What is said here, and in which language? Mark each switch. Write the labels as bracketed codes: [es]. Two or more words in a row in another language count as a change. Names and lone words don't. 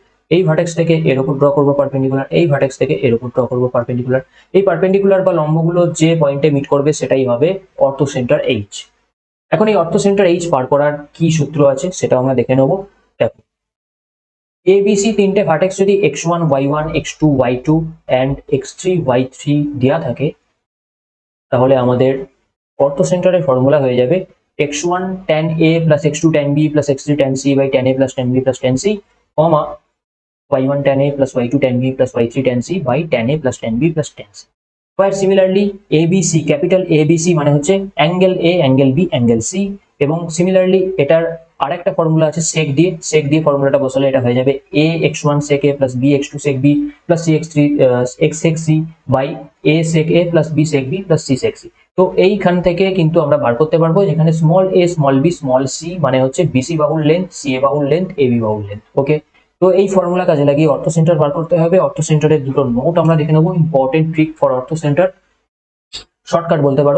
[bn] এই ভার্টেক্স থেকে এর উপর ড্র করবো পারপেন্ডিকুলার, এই ভার্টেক্স থেকে এর উপর ড্র করবো পারপেন্ডিকুলার। এই পারপেন্ডিকুলার বা লম্বগুলো যে পয়েন্টে মিট করবে সেটাই হবে [en] ortho center H. [bn] এখন এই [en] ortho center H [bn] পার করার কি সূত্র আছে সেটা আমরা দেখে নেবো। দেখো ABC তিনটে ভার্টেক্স যদি [en] x1 y1 x2 y2 and x3 y3 [bn] দেয়া থাকে, তাহলে আমাদের [en] ortho center's formula [bn] হয়ে যাবে [en] x1 tan a plus x2 tan b plus x3 tan c by tan a plus tan b plus tan c, comma y1 tan a plus y2 tan b plus y3 tan c by tan a plus tan b plus tan c। Where similarly ABC, capital ABC [bn] মানে হচ্ছে [en] angle A, angle B, angle C, [bn] এবং সিমিলারলি এটার আরেকটা ফর্মুলা আছে সেক দিয়ে ফর্মুলাটা বসালে এটা হয়ে যাবে [en] a x1 sec a plus b x2 sec b plus c x3 x sec c by a sec a plus b sec b plus c sec c। [bn] তো এইখান থেকে কিন্তু আমরা বার করতে পারবো যেখানে [en] small a small b small c [bn] মানে হচ্ছে BC বাহুর লেন্থ, CA বাহুর লেন্থ, AB বাহুর লেন্থ। ওকে, তো এই ফর্মুলা কাজে লাগিয়ে [en] ortho center [bn] বার করতে হবে। [en] ortho center's [bn] দুটো নোট আমরা দেখে নেবো, [en] important trick for ortho center, [bn] শর্টকাট বলতে পারো।